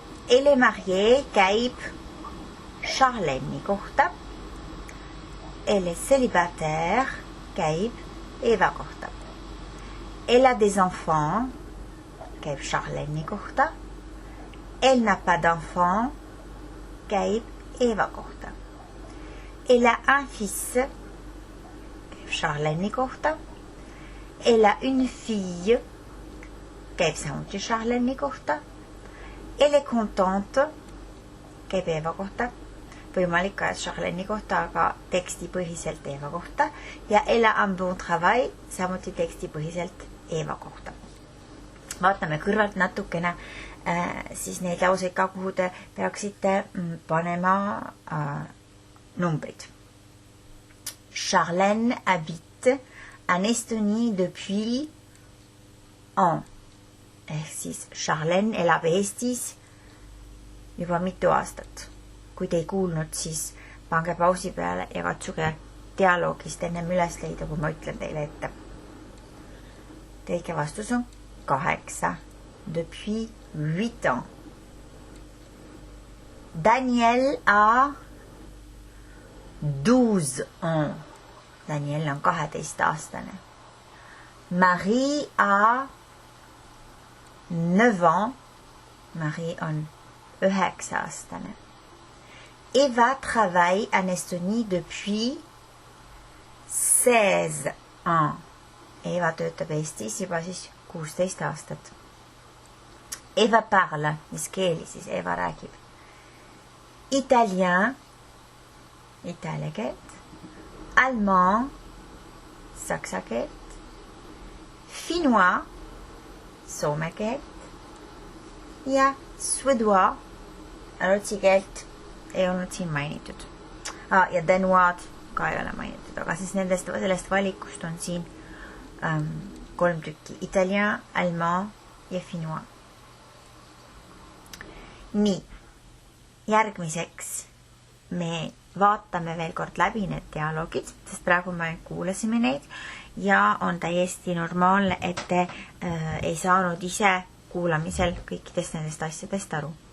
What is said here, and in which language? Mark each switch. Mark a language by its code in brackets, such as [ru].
[fr] Elle est mariée [et] käib Charlène'i kohta. [fr] Elle est célibataire [et] käib Eva kohta. [fr] Elle a des enfants [et] käib Charlène'i kohta. [fr] Elle n'a pas d'enfants [et] käib Eva kohta. [fr] Elle a un fils [et] käib Charlène'i kohta. [fr] Elle a une fille [et] käib samuti Charlène'i kohta. [fr] Elle est contente [et] käib Eva kohta. Võimalik ka Charlène'i kohta, aga tekstipõhiselt Eva kohta. [fr] Ja elle a un bon travail, [et] samuti tekstipõhiselt Eva kohta. Vaatame kõrvalt natukene siis neid lauseid ka, kuhu te peaksite panema numbrid. [fr] Charlène habite en Estonie depuis an. [et] Ehk siis Charlène elab Eestis juba mitu aastat. Kui te ei kuulnud, siis pange pausi peale ja katsuge dialoogist ennem üles leida, kui ma ütlen teile ette. Teike vastus on 8. [fr] Depuis 8 ans. Daniel a 12 ans. [et] Daniel on 12-aastane. [fr] Marie a 9 ans. [et] Marie on 9-aastane. [fr] Eva travaille en Estonie depuis 16 ans. [et] Eva töötab Eestis juba siis 16 aastat. [fr] Eva parle, [et] mis keeli siis Eva räägib. Italien, itaalia keelt. Allemand, saksa keelt. Finnois, soome keelt. Ja suédois, rootsi keelt ei olnud siin mainitud. Ja Danoid ka ei ole mainitud, aga siis sellest valikust on siin 3 tükki. [fr] Italien, allemand ja finnois. [et] Nii, järgmiseks me vaatame veel kord läbi need dialoogid, sest praegu me kuulasime neid ja on täiesti normaalne, et te ei saanud ise kuulamisel kõikidest nendest asjadest aru.